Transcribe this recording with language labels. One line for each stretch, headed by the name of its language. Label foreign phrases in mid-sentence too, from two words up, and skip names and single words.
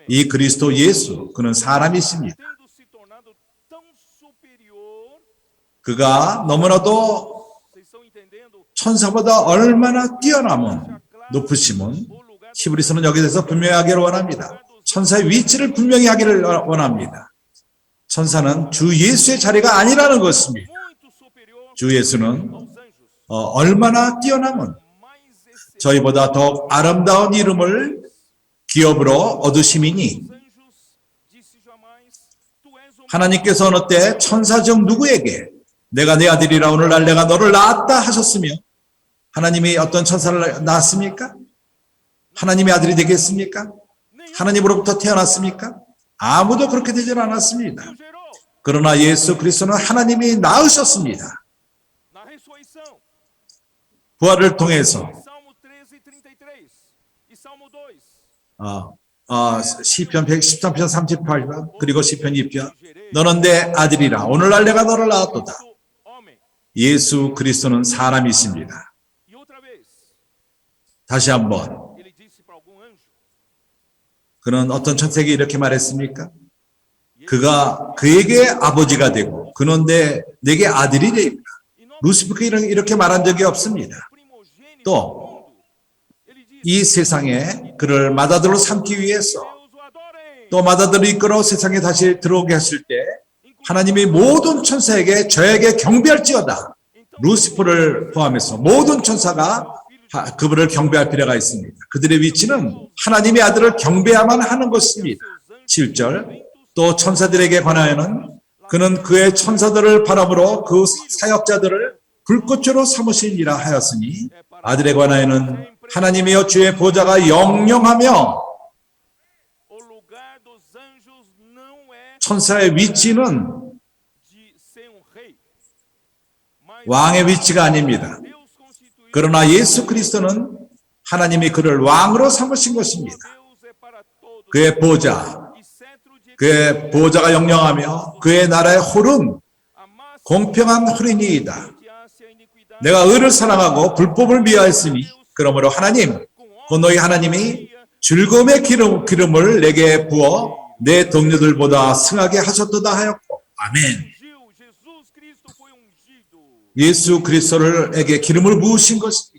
Korean: 이 그리스도 예수, 그는 사람이십니다.
Portuguese: tendo se tornado tão superior.
Korean: 그가 너무나도
Portuguese: Vocês estão entendendo?
Korean: 천사보다 얼마나 뛰어남은 높으심은 히브리서는 여기 대해서 분명히 하기를 원합니다. 천사의 위치를 분명히 하기를 원합니다. 천사는 주 예수의 자리가 아니라는 것입니다.
Portuguese: Muito superior
Korean: 주 예수는
Portuguese: aos anjos.
Korean: 얼마나 뛰어남은
Portuguese: Mais excelente
Korean: 저희보다 더욱 아름다운 이름을 기업으로 얻으심이니
Portuguese: aos anjos. Disse jamais: Tu és o
Korean: 하나님께서 어느 때 천사 중 누구에게 내가 내 아들이라 오늘날 내가 너를 낳았다 하셨으며 하나님이 어떤 천사를 낳았습니까? 하나님의 아들이 되겠습니까? 하나님으로부터 태어났습니까? 아무도 그렇게 되질 않았습니다.
Portuguese: gerou
Korean: 그러나 예수 그리스도는 하나님이 낳으셨습니다.
Portuguese: na ressurreição.
Korean: 부활을 통해서
Portuguese: Salmo 13:33 e Salmo 2.
Korean: 시편 113편 38편 그리고 시편 2편 너는 내 아들이라 오늘날 내가 너를 낳았도다.
Portuguese: Homem.
Korean: 예수 그리스도는 사람이십니다.
Portuguese: E outra vez,
Korean: 다시 한번
Portuguese: ele disse para algum anjo:
Korean: 그는 어떤 천사에게 이렇게 말했습니까? 그가 그에게 아버지가 되고 그는 내게 아들이 되리라. 루시프가 이렇게 말한 적이 없습니다.
Portuguese: primogênito
Korean: 또
Portuguese: do mundo. Ele disse:
Korean: 이 세상에 그를 맏아들로 삼기 위해서
Portuguese: Deus o adorem.
Korean: 또 맏아들을 이끌어 세상에 다시 들어오게 하실 때 하나님이 모든 천사에게 저에게 경배할지어다. 루시퍼를 포함해서 모든 천사가 그분을 경배할 필요가 있습니다. 그들의 위치는 하나님의 아들을 경배야만 하는 것입니다. 7절 또 천사들에게 관하여는 그는 그의 천사들을 바람으로 그 사역자들을 불꽃으로 삼으시니라 하였으니 아들에 관하여는 하나님이여 주의 보좌가 영영하며
Portuguese: O lugar dos anjos não é
Korean: 천사의 위치는
Portuguese: de ser um rei, mas
Korean: 왕의 위치가 아닙니다.
Portuguese: Deus constituiu.
Korean: 그러나 예수 그리스도는 하나님이 그를 왕으로 삼으신 것입니다.
Portuguese: Deus é para todos.
Korean: 그의 보좌,
Portuguese: E cetro de
Korean: 그의 보좌가 영영하며 그의 나라의 홀은
Portuguese: amasse
Korean: 공평한 홀이니이다.
Portuguese: odiasse a iniquidade.
Korean: 내가 의를 사랑하고 불법을 미워했으니 그러므로 하나님, 곧 너희 하나님이 즐거움의 기름을 내게 부어 내 동료들보다 승하게 하셨도다 하였고 아멘.
Portuguese: Ungiu. Jesus Cristo foi ungido.
Korean: 예수 그리스도에게 기름을 부으신 것입니다.